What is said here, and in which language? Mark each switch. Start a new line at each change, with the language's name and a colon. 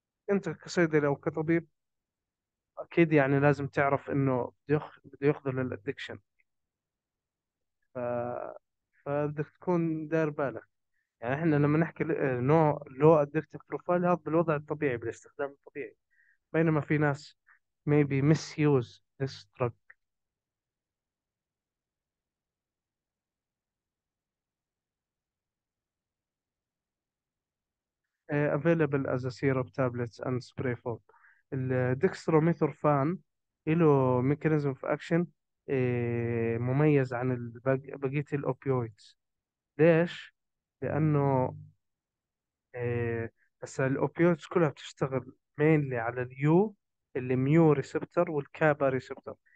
Arabic: انت كصيدلي او كطبيب اكيد يعني لازم تعرف انه بده ياخذه للادكشن. ف... فبدك تكون داير بالك. يعني احنا لما نحكي نوع لو ادكتيف بروفايل، هذا بالوضع الطبيعي بالاستخدام الطبيعي. بينما في ناس
English: maybe misuse this drug. available as a syrup tablets and spray form.
Arabic: الدextromethorphan له
English: mechanism of action
Arabic: مميز عن بقية الأوبيويدز. ليش؟ لأنه بس الأوبيويدز كلها بتشتغل mainly على الميو ريسبتور والكابا ريسبتور.